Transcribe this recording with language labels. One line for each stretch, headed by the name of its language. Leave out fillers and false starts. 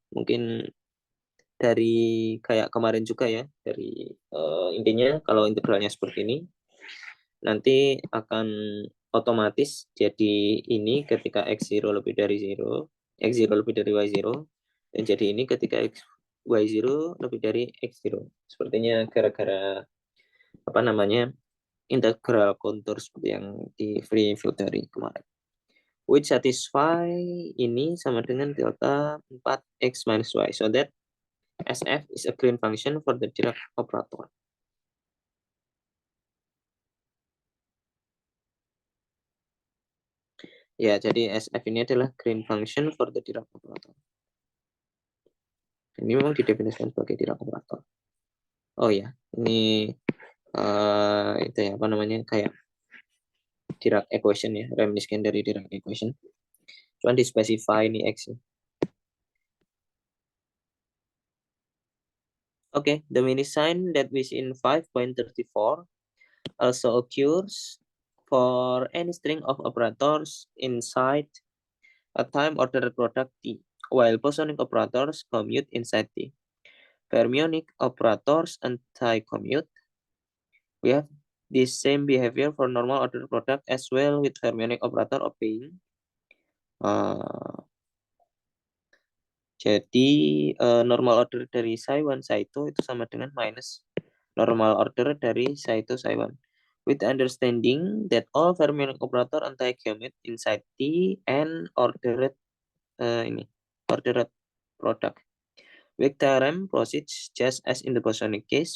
Indonesian: Mungkin dari kayak kemarin juga ya, dari intinya kalau integralnya seperti ini, nanti akan otomatis jadi ini ketika x0 lebih dari 0, x0 lebih dari y0, dan jadi ini ketika y0 lebih dari x0. Sepertinya gara-gara apa namanya integral kontur seperti yang di free field dari kemarin.
English: Which satisfy
Indonesian: ini sama dengan delta 4x minus y.
English: So that SF is a green function for the Dirac operator.
Indonesian: Ya, jadi SF ini adalah green function
English: for the Dirac operator.
Indonesian: Ini memang didefinisikan sebagai Dirac operator. Oh ya, ini itu ya apa namanya kayak Dirac equation ya, reminiscent dari Dirac equation. Cuman di specify ini X.
English: Okay, the mini sign that we see in 5.34 also occurs for any string of operators inside a time ordered product T, while bosonic operators commute inside T. Fermionic operators anti-commute. We have the same behavior for normal ordered product as well with fermionic operator obeying.
Indonesian: Jadi normal order dari psi1 psi2 itu sama dengan minus normal order dari psi2 psi1.
English: With the understanding that all fermionic operator anti-commute inside T and ordered ordered product. Weak theorem proceeds just as in the bosonic case.